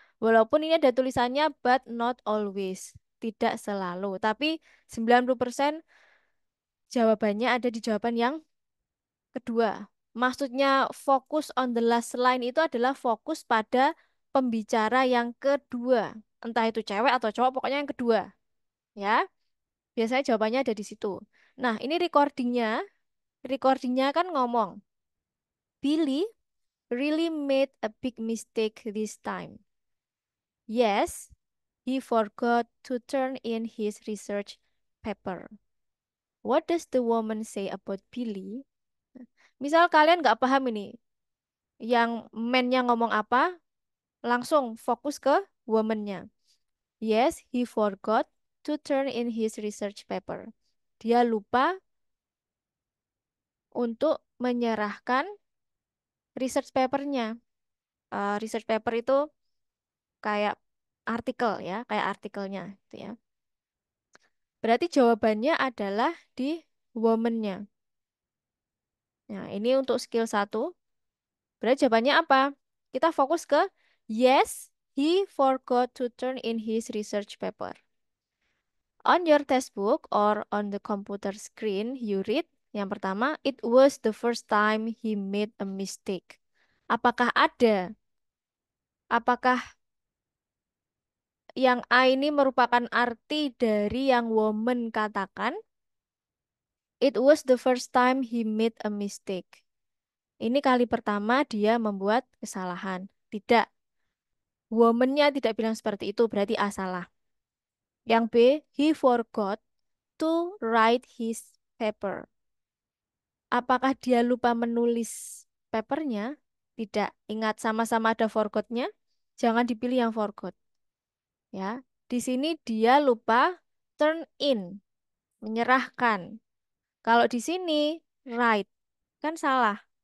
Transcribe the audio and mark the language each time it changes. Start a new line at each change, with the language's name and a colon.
Indonesian: Walaupun ini ada tulisannya
English: but not always,
Indonesian: tidak selalu, tapi 90% jawabannya ada di jawaban yang kedua. Maksudnya fokus
English: on the last line
Indonesian: itu adalah fokus pada pembicara yang kedua. Entah itu cewek atau cowok, pokoknya yang kedua. Ya, biasanya jawabannya ada di situ. Nah, ini recordingnya. Recordingnya kan ngomong,
English: Billy really made a big mistake this time. Yes, he forgot to turn in his research paper. What does the woman say about Billy?
Indonesian: Misal kalian nggak paham ini, yang man-nya ngomong apa, langsung fokus ke woman-nya.
English: Yes, he forgot to turn in his research paper.
Indonesian: Dia lupa untuk menyerahkan research papernya. Research paper itu kayak artikel ya, kayak artikelnya gitu ya. Berarti jawabannya adalah di woman-nya. Nah, ini untuk skill satu. Berarti jawabannya apa? Kita fokus ke
English: yes, he forgot to turn in his research paper. On your textbook or on the computer screen, you read
Indonesian: yang pertama,
English: it was the first time he made a mistake.
Indonesian: Apakah ada? Apakah yang A ini merupakan arti dari yang woman katakan?
English: It was the first time he made a mistake.
Indonesian: Ini kali pertama dia membuat kesalahan. Tidak. Woman-nya tidak bilang seperti itu, berarti A salah. Yang B,
English: he forgot to write his paper.
Indonesian: Apakah dia lupa menulis papernya? Tidak. Ingat sama-sama ada forgot-nya. Jangan dipilih yang forgot. Ya. Di sini dia lupa turn in, menyerahkan. Kalau di sini write, kan salah.